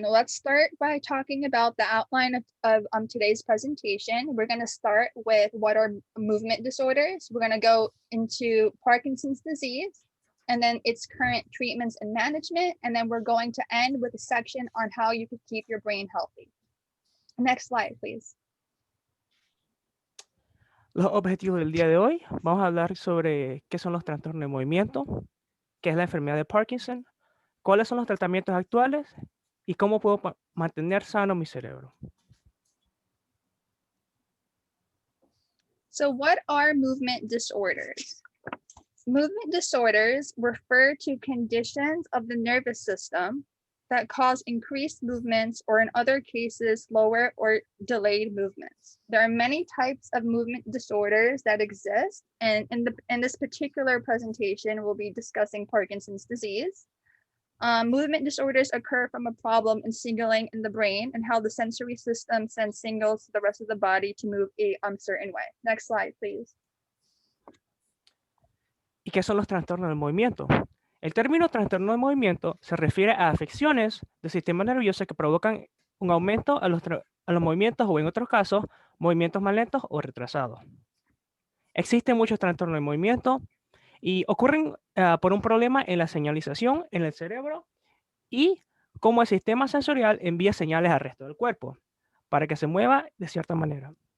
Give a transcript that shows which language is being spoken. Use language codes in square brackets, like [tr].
[en] Let's start by talking about the outline of today's presentation. We're going to start with what are movement disorders. We're going to go into Parkinson's disease, and then its current treatments and management, and then we're going to end with a section on how you can keep your brain healthy. Next slide, please. [es] Los objetivos del día de hoy, vamos a hablar sobre qué son los trastornos de movimiento, qué es la enfermedad de Parkinson, cuáles son los tratamientos actuales y cómo puedo mantener sano mi cerebro. [en] So what are movement disorders? Movement disorders refer to conditions of the nervous system that cause increased movements or in other cases, slower or delayed movements. There are many types of movement disorders that exist. And in this particular presentation, we'll be discussing Parkinson's disease. Movement disorders occur from a problem in signaling in the brain and how the sensory system sends signals to the rest of the body to move a certain way. Next slide, please. [es] ¿Y qué son los trastornos del movimiento? El término trastorno de movimiento se refiere a afecciones del sistema nervioso que provocan un aumento a los movimientos o, en otros casos, movimientos más lentos o retrasados. Existen muchos trastornos de movimiento y ocurren por un problema en la señalización en el cerebro y cómo el sistema sensorial envía señales al resto del cuerpo para que se mueva de cierta manera.